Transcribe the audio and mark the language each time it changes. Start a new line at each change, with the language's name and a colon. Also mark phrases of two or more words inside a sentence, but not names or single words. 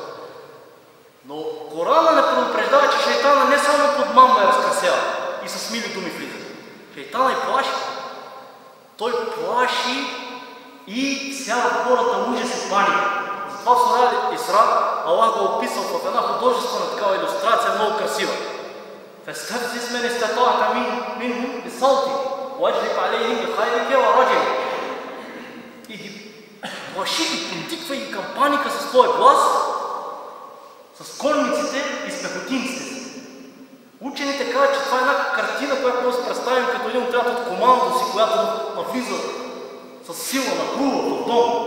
Bulgarian: Но Корана не предупреждава, че Шейтана не само подмамва и разкрасява и с мили думи влиза. Шейтана и плаши. Той плаши и всява хората ужас и паника. Затова в сура Исра Аллах го описал в една художествена такава илюстрация, много красива.
Arabic: فَاسْتَفْزِزْ مَنِ اسْتَطَعْتَ مِنْهُمْ بِصَوْتِكَ وَأَجْلِبْ عَلَيْهِمْ بِخَيْلِكَ وَرَجِلِكَ.
Bulgarian: И ги плаши, ги подтиква и към паника със своя глас, с конниците и с пехотинците си. Учените казват, че това е една картина, която може да се представим като един отряд от командо си, която навлиза с сила, нахлува в дом.